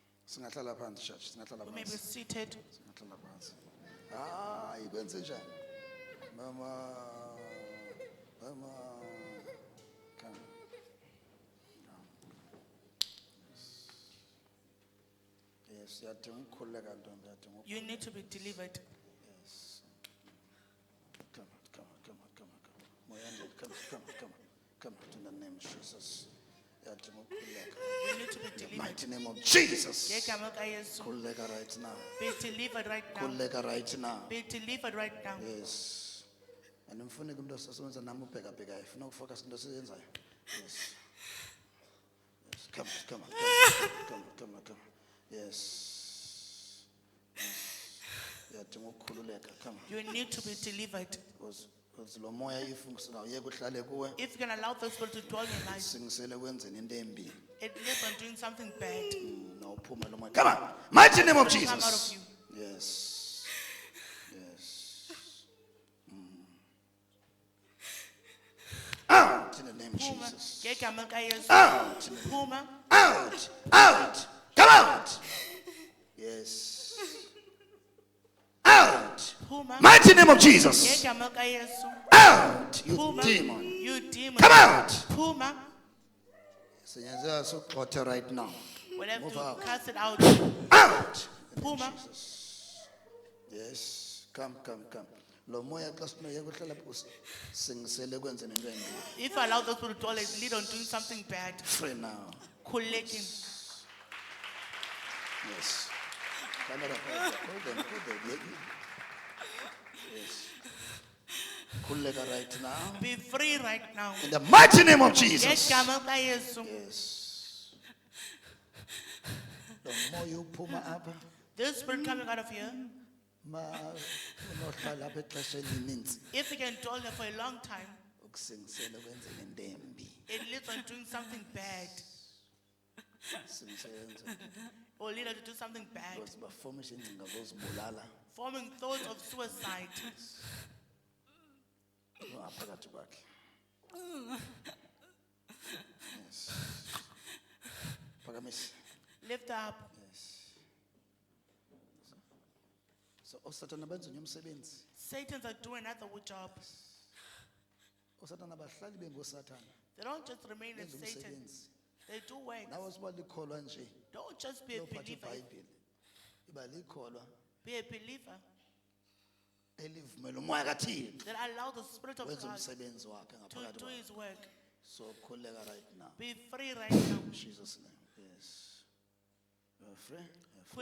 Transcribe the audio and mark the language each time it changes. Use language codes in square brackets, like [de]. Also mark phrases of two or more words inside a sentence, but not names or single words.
[xh] Singahlala phansi church, singahlala [en] We may be [xh] phansi. [en] seated. [xh] Singahlala phansi. Hayi kwenze njani? Mama. [en] Come. [xh] Yes, yadinga ukukhululeka ntombi, yadinga ukukhululeka. [en] You need to be delivered. Yes. Come on. Moyandile, come on, in the name of Jesus. [xh] Yadinga ukukhululeka. [en] You need to be In the delivered. mighty name of Jesus. [xh] Ngegama likaYesu. Khululeka [en] right now. Be delivered right now. [xh] Khululeka [en] right now. Be delivered right now. Yes. [xh] And umfune into sesenza nami ubhekabhekayo. Ufuna ukufocus into seyenzayo. [en] Yes. Yes. Come on. Yes. [xh] Yadinga ukukhululeka. [en] Come on. You need to be delivered. [xh] Because lo moya if ungawuyeka uhlale kuwe, [en] If you can allow the spirit to dwell in your life, [xh] singisele kwenzeni into embi. [en] it lives on doing something bad. [xh] No uphume lo moya. [en] Come on. Mighty name of It will come out of Jesus. you. Yes. Out in the name of [xh] Phuma. [en] Jesus. [xh] Ngegama likaYesu. [en] Out. [xh] Phuma. [en] Out. Come out. Yes. Out. [xh] Phuma. [en] Mighty name of Jesus. [xh] Ngegama likaYesu. [en] Out. You [xh] Phuma. [en] demon. You demon. Come out. [xh] Phuma. Siyenza sokugxotha [en] right now. We'll have Move to out. cast it out. Out. [xh] Phuma. [en] Yes. Come. [xh] Lo moya xa sinoyeka uhlala singisele kwenzeni into embi. [en] If you allow the spirit to dwell, it lead on doing something bad. Free now. [xh] Khululekile. [en] Yes. Camera, hold them. Yes. Khululeka right now. Be free right now. In the mighty name of Jesus. [xh] Ngegama likaYesu. Yes. Lo moya uphuma apha [en] This spirit coming out of here, [xh] ma unohlala apha ixesha elininzi [en] if you can dwell there for a long time, [xh] ukusingisela kwenzeni into embi. [en] it leads on doing something bad. [xh] Singisenza [en] Or lead on to do something bad. [xh] because bafomisha ingcinga zozibulala [en] Forming thoughts of suicide. [xh] ngaphakathi kwakhe. Yes. Phakamisa. [en] Lift up. Yes. [xh] So oSathana benza nje umsebenzi. [en] Satans are doing another job. [xh] oSathana bahlali bengoSathana. [en] They don't just remain in [xh] Benza [en] Satan. [xh] umsebenzi. [en] They do work. [xh] Nawe siba likholwa nje. [en] Don't just be a [xh] Lophatha [en] believer. [xh] iBhayibheli. Iba likholwa [en] Be a believer [xh] elivumela umoya kaThixo [en] that allow the Spirit of [xh] wenza [en] God [xh] umsebenzi wakhe [en] to [xh] ngaphakathi [en] do [xh] kwakhe. [en] His work. [xh] So khuleka [en] right now. Be free right now. In Jesus' name. Yes. You are free. You are free.